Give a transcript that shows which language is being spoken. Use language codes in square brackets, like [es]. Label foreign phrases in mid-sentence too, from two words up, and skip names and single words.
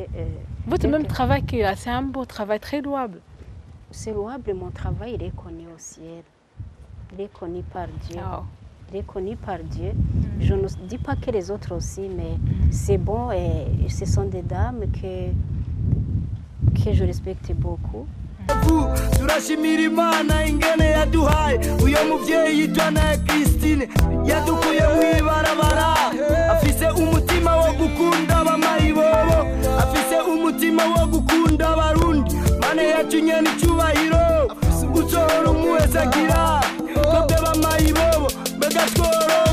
[fr] votre même travail, c'est un beau travail très louable. C'est louable, mon travail, il est connu au ciel. Il est connu par Dieu. Oh. Il est connu par Dieu. Je ne dis pas que les autres aussi, mais c'est bon et ce sont des dames que je respecte beaucoup. [rn] turashimira Imana ingene yaduhaye uyo muvyeyi yitwa na Christine yadukuye mwibarabara afise umutima wo gukunda abamayibobo afise umutima wo gukunda abarundi mane yacu nyene icyubahiro uzohora umuhezagira twebwe bamayibobo mbega